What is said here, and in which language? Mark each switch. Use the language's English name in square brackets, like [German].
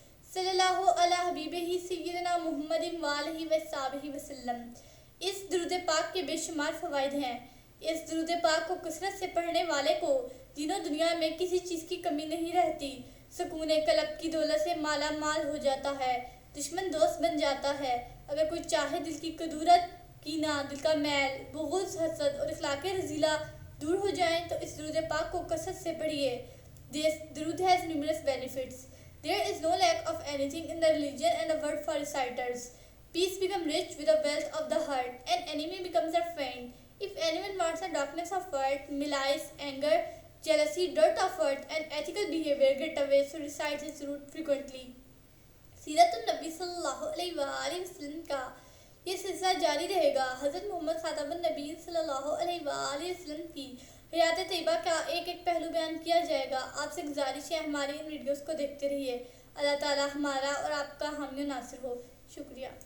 [Urdu] صلی اللہ علی حبیبہ سیدنا محمد وآلہ وصحبہ وسلم۔ اس درود پاک کے بے شمار فوائد ہیں۔ اس درود پاک کو کثرت سے پڑھنے والے کو دین و دنیا میں کسی چیز کی کمی نہیں رہتی، سکون قلب کی دولت سے مالا مال ہو جاتا ہے، دشمن دوست بن جاتا ہے۔ اگر کوئی چاہے دل کی کدورت، کینہ، دل کا میل، بغض، حسد اور اخلاق رذیلہ دور ہو جائیں تو اس درود پاک کو کثرت سے پڑھیے. [English] This durood has numerous benefits. There is no lack of anything in the religion and the word for reciters. Peace becomes rich with the wealth of the heart, and enemy becomes a friend. If anyone wants the darkness of heart, malice, anger, jealousy, dirt of heart, and ethical behavior get away, so recite this durood frequently. [Urdu] سیرت النبی صلی اللہ علیہ وآلہ وسلم کا یہ سلسلہ جاری رہے گا. حضرت محمد خاتم النبی صلی اللہ علیہ وآلہ وسلم کی حیات طیبہ کا ایک ایک پہلو بیان کیا جائے گا. آپ سے گزارش ہے ہماری ان ویڈیوز کو دیکھتے رہیے. اللہ تعالی ہمارا اور آپ کا حامی و ناصر ہو. شکریہ.